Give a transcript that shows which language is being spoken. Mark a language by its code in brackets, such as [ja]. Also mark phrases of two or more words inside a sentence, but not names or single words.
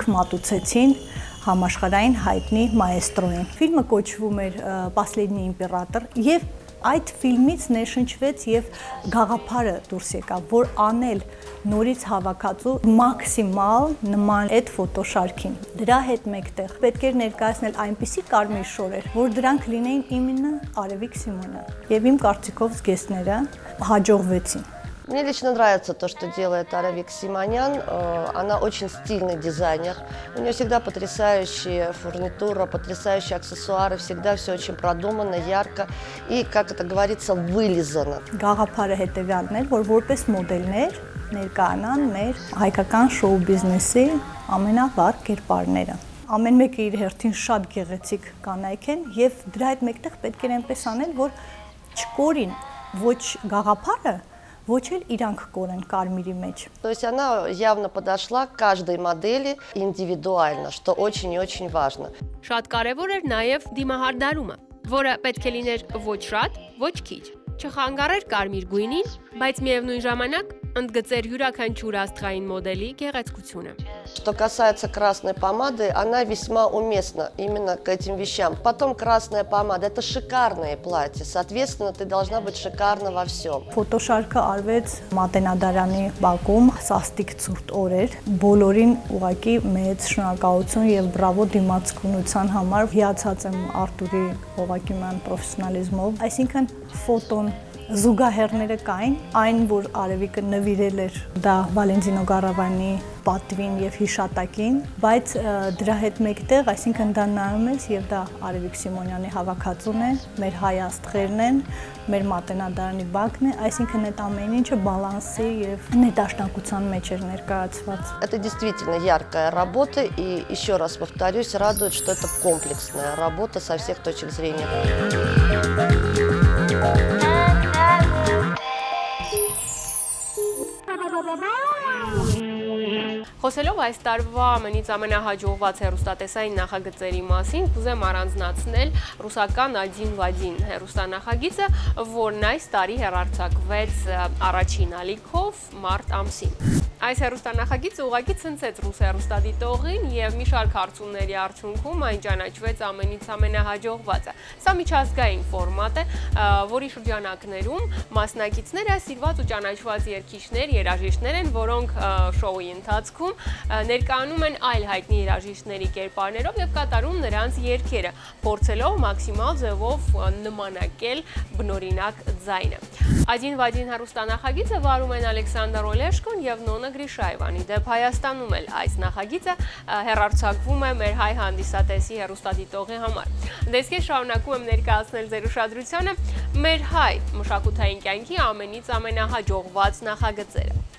[hy] մատուցեցին համաշխարհային հայտնի մաեստրոին։ Ֆիլմը կոչվում էր Последний император եւ այդ ֆիլմից ներշնչվեց եւ գաղափարը դուրս եկավ, որ անել նորից հավաքածու մաքսիմալ նման այդ ֆոտոշարքին։ Դրա հետ մեկտեղ պետք էր ներկայացնել այնպիսի կարմիր շորեր, որ դրանք լինեին իմенно Արևիկ Սիմոնյան։ Եվ իմ կարծիքով զգեստները հաջողվեցին։ [ru] Мне лично нравится то, что делает Аравик Симонян. Она очень стильный дизайнер. У нее всегда потрясающая фурнитура, потрясающие аксессуары. Всегда все очень продумано, ярко и, как это говорится, вылизано. [hy] Գաղափարը հետևյալն էր, որ որպես մոդելներ ներկայանան մեր հայկական շոու բիզնեսի ամենավառ կերպարները։ Ամեն մեկը իր հերթին շատ գեղեցիկ կանայք են եւ դրա հետ մեկտեղ պետք է այնպես անել, որ չկորին ոչ գաղափարը, ոչ էլ իրանք կորեն կարմիրի մեջ։ [ru] То есть она явно подошла к каждой модели индивидуально, что очень и очень важно. [hy] Շատ կարևոր էր նաև դիմահարդարումը, որը պետք է լիներ ոչ շատ, ոչ քիչ։ Չխանգարեր կարմիր գույնին, բայց միևնույն ժամանակ ընդգծեր յուրաքանչյուր աստղային մոդելի գեղեցկությունը։ [ru] Что касается красной помады, она весьма уместна именно к этим вещам. Потом красная помада – это шикарные платья, соответственно, ты должна быть шикарна во всем. [hy] Ֆոտոշարքը արվեց Մատենադարանի բակում, սաստիկ ցուրտ օրեր, բոլորին ուղղակի մեծ շնորհակալություն եւ բրավո դիմացկունության համար։ Հիացած եմ Արտուրի Հովակիմյան պրոֆեսիոնալիզմով, այսինքն ֆոտոն զուգահեռները կային, այն որ Արևիկը նվիրել էր դա Վալենտինո Գարավանի պատվին եւ հիշատակին, բայց դրա հետ մեկտեղ, այսինքն դա նայում ես եւ դա Արևիկ Սիմոնյանի հավաքածուն է, մեր հայ աստղերն են, մեր Մատենադարանի բակն է, այսինքն այդ ամեն ինչը բալանսի եւ նետաշնակության մեջ էր ներկայացված։ [ru] Это действительно яркая работа и, еще раз повторюсь, радует, что это комплексная работа со всех точек зрения. [hy] Խոսելով այս տարվա ամենից ամենահաջողված հեռուստատեսային նախագծերի մասին, կուզեմ առանձնացնել ռուսական «Один в один» հեռուստանախագիծը, որն այս տարի հեռարձակվեց առաջին ալիքով մարտ ամսին։ Այս հեռուստանախագիծը ուղղակի ցնցեց ռուս հեռուստադիտողին եւ մի շարք հարցումների արդյունքում այն ճանաչվեց ամենից ամենահաջողվածը։ Սա միջազգային ֆորմատ է, որի շրջանակներում մասնակիցները սիրված ու ճանաչված երգիչներ, երաժիշտներ են, որոնք շոուի ընթացքում ներկայանում են այլ հայտնի երաժիշտների կերպարներով եւ կատարում նրանց երգերը, փորձելով մաքսիմալ ձևով նմանակել բնօրինակ ձայնը։ «Один в один» հեռուստանախագիծը վարում են Ալեքսանդր Օլեշկոն եւ Նոնա Գրիշայևան։ Իդեպ Հայաստանում էլ այս նախագիծը հեռարձակվում է մեր հայ հանդիսատեսի հեռուստադիտողի համար։ Դες ես շարունակում եմ ներկայացնել ձեր ուշադրությանը մեր հայ մշակութային կյանքի ամենից ամենահաջողված նախագծերը։